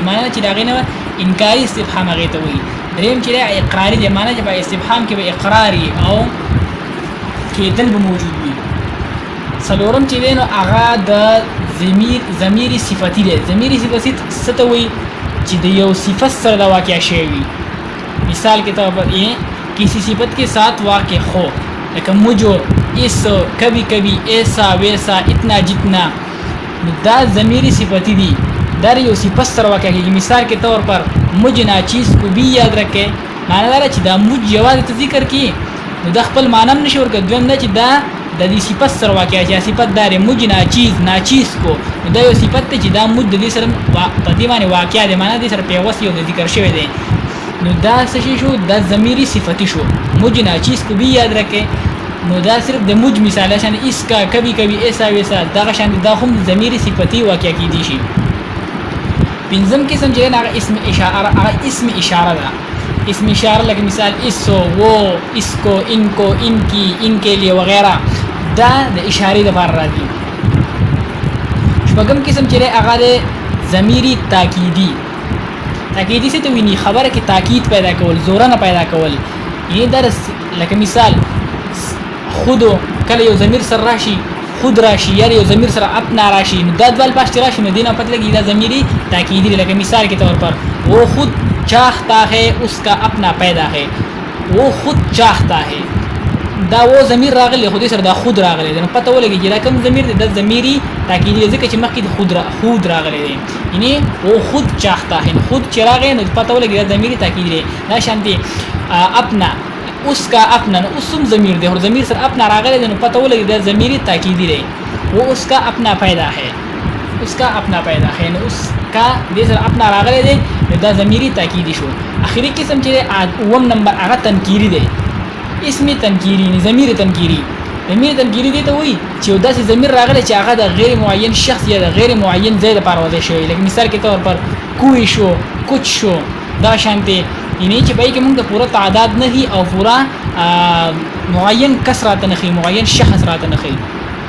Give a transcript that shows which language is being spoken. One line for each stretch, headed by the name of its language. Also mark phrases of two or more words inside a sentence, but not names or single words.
Pashto: معنی ده چې د هغې نه انکاري استفهام هغې ته وایي. دریم چې دی اقراري دی. معنی چې په استفهام کې به اقرار وي او کېدل به موجود وي. څلورم چې دی نو هغه د ضمیر صفتی دی. ضمیر صفتی څه ته وایي؟ چې د یو صفت سره دا واقع شوی وي.
Urdu: مثال کے طور پر کسی صفت کے ساتھ واقع ہو، لیکن مجھو، اس، کبھی کبھی، ایسا ویسا، اتنا جتنا.
Pashto: دا ضمیر صفتی دی، دا یو صفت سره واقع کېږي.
Urdu: مثال کے طور پر مجھ ناچیز کو بھی یاد رکھے.
Pashto: معنی دا چې دا مجھ یوازې ته ذکر کړي نو دا خپل معنی هم نشي ورکوي. دویم دا چې دا د دې صفت سره واقع شي. صفت دا دی
Urdu: مجھ ناچیز، ناچیز کو.
Pashto: دا یو صفت دی چې دا مجھ د دې سره په دې باندې واقع دی، معنی دې سره پیوست یو ذکر شوی دی. نو دا څه شی شو؟ دا ضمیري صفتی شو.
Urdu: مجھ ناچیز کو بھی یاد رکھے.
Pashto: نو دا صرف د مجھ مثال شان
Urdu: اس کا، کبھی کبھی، ایسا ویسا.
Pashto: دغه شان دا هم ضمیري صفتی واقع کیدی شي. پنځم قسم چې هغه اسم اشاره، هغه اسم اشاره ده. اسم اشاره لکه مثال اسو،
Urdu: وہ، اس کو، ان کو، ان کی، ان کے لیے وغیرہ.
Pashto: دا د اشارې لپاره راځي. شپږم قسم چې هغه د ضمیري تاکیدي. تاکیدي څه ته ویني؟ خبره کې تاکید پیدا کول، زورنه پیدا کول. یعنې دا لکه مثال خود کله یو ضمیر سره راشي خود راشي، یا یو ضمیر سره اپنا راشي، نو دا دوه الفاظ چې راشي نو دې نه پته لګي دا ضمیري تاکیدي.
Urdu: لکه مثال کے طور پر وہ خود چاہتا ہے اس کا اپنا پیدا ہے. وہ خود چاہتا ہے،
Pashto: دا و ضمیر راغلی خو دې سره دا خود راغلی دی. نو پته ولګي چې دا کوم ضمیر دی؟ دا ضمیري تاکیدي دی ځکه چې مخکې د خود راغلی دی. یعنې
Urdu: وہ خود چاہتا ہے،
Pashto: خود چې راغی نو پته ولګي دا ضمیري تاکیدي دی. دا شانتې اپنا،
Urdu: اس کا اپنا،
Pashto: نو اس هم ضمیر دی، خو ضمیر سره اپنا راغلی دی نو پته ولګي دا ضمیري تاکیدي دی.
Urdu: وہ اس کا اپنا پیدا ہے، اس کا اپنا پیدا ہے.
Pashto: نو
Urdu: اس کا
Pashto: دې سره اپنا راغلی دی نو دا ضمیري تاکیدي شو. اخري قسم چې اووم نمبر هغه تنکیري دی. اسم تنکیری، ضمیر تنکیری. ضمیر تنکیری دی ته وایي چې یو داسې ضمیر راغلی چې هغه د غیر معین شخص یا د غیر معین ځای لپاره وضع شوی.
Urdu: لکه مثال کے طور پر کوئی شو، کچھ شو.
Pashto: دا شانتې یعنې چې په یې کې موږ د پوره تعداد نه ښي او پوره معین کس راته نه ښي، معین شخص راته نه ښي.